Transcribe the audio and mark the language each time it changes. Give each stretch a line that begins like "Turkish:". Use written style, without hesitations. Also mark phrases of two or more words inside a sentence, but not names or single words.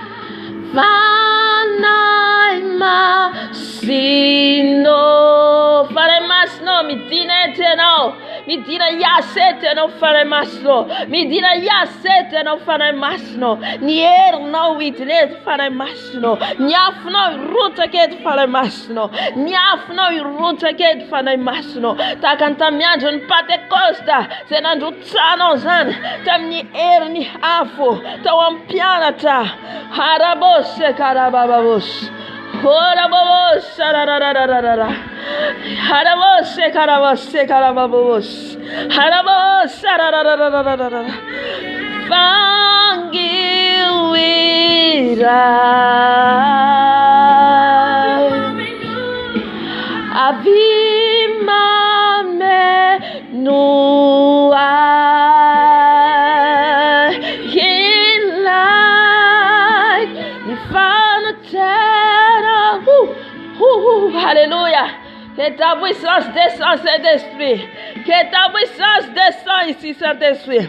Malagasy: Fanay masino, fanay masino midina etenao, midina yasete anao fanay masino, midina yasete anao fanay masino, ny herinao hidina eto fanay masino, ny afonao irotsaka eto fanay masino, ny afonao irotsaka eto fanay masino. Tahaka ny tamin'ny andron'ny Pentekosta zay nandrotsanao zany tamin'ny herin'ny afo tao amin'ny mpianatra. Harabose karababos, horabos, sararararara, harabose karabose karababos, harabos, sararararara, fangiwira, avimame nua.
French: Alléluia. Que ta puissance descend, Saint-Esprit. Que ta puissance descend ici, Saint-Esprit.